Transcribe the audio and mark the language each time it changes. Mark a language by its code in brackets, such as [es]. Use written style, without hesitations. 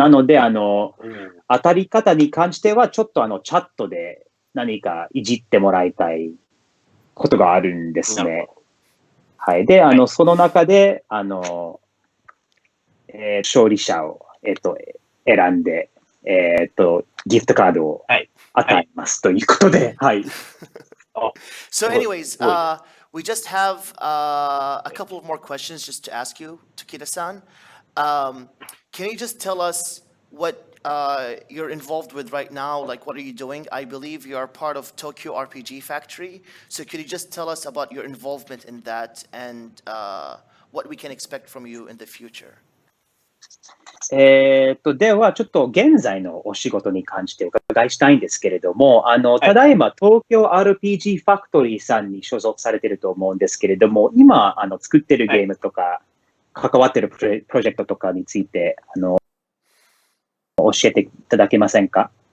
[ja] なので当たり方に関してはちょっとチャットで何かいじってもらいたいことがあるんですね。はい。で、その中で、勝利者を、選んで、ギフトカードを与えますということで、はい。 [en] So anyways, we just have a couple of more questions just to ask you, Tokita-san. Can you just tell us what you're involved with right now? Like, what are you doing? I believe you are part of Tokyo RPG Factory. So could you just tell us about your involvement in that and what we can expect from you in the future? [ja] では、ちょっと現在のお仕事に関してお伺いしたいんですけれども、ただいま東京 RPG ファクトリーさんに所属されていると思うんですけれども、今、作ってるゲームとか、関わってるプロジェクトとかについて、教えていただけませんか？